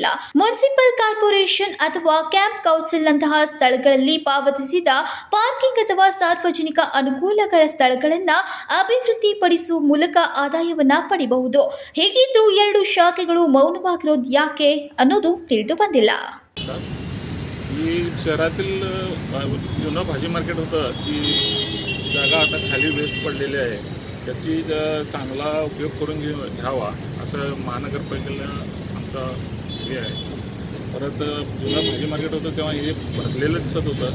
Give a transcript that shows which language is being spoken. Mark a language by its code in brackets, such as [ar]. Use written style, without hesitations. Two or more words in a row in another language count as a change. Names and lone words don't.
[kn] ಮುನ್ಸಿಪಲ್ ಕಾರ್ಪೊರೇಷನ್ ಅಥವಾ ಕ್ಯಾಂಪ್ ಕೌನ್ಸಿಲ್ನಂತಹ ಸ್ಥಳಗಳಲ್ಲಿ ಪಾವತಿಸಿದ ಪಾರ್ಕಿಂಗ್ ಅಥವಾ ಸಾರ್ವಜನಿಕ ಅನುಕೂಲಕರ ಸ್ಥಳಗಳನ್ನು ಅಭಿವೃದ್ಧಿಪಡಿಸುವ ಮೂಲಕ ಆದಾಯವನ್ನ ಪಡೆಯಬಹುದು. ಹೇಗಿದ್ರೂ ಎರಡು ಶಾಖೆಗಳು ಮೌನವಾಗಿರೋದು ಯಾಕೆ ಅನ್ನೋದು ತಿಳಿದು ಬಂದಿಲ್ಲ. [mr] ही शहरातील जुनं भाजी मार्केट होतं, ती जागा आता खाली वेस्ट पडलेली आहे. त्याची चांगला उपयोग करून घ्यावा असं महानगरपालिकेला आमचा हे आहे. परत जुनं भाजी मार्केट होतं तेव्हा हे भरलेलं दिसत होतं.